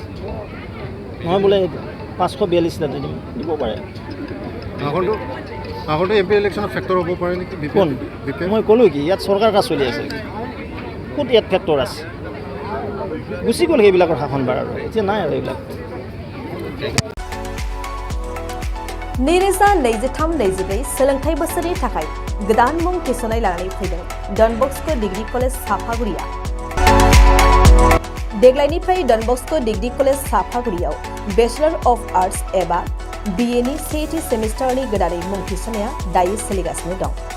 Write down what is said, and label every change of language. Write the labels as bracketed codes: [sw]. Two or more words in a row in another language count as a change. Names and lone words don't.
[as] নহয় বোলে 542 তাতে দিব পাৰে। আগতে MP ইলেকশ্যনৰ ফেক্টৰ হ'ব পাৰে নেকি? কোন? মই ক'লোঁ কি, ইয়াত চৰকাৰ কাজ চলি আছে। ক'ত ইয়াত ফেক্টৰ আছে? গুচি গ'ল সেইবিলাকৰ শাসনভাৰ, আৰু এতিয়া নাই আৰু এইবিলাক। [brx] नैरोजा 23-24 सोलोंथाइ बोसोरनि थाखाय गोदान मुं थिसननाय लानानै फैदों डन बस्क' डिग्री कलेज साफागुरिया। देग्लायनिफ्राय डन बस्क' डिग्री कलेज साफागुरियाव [en] Bachelor of Arts [brx] एबा BA नि सेथि सेमिस्टारनि गोदानै मुं थिसननाया दायो सोलिगासिनो दं।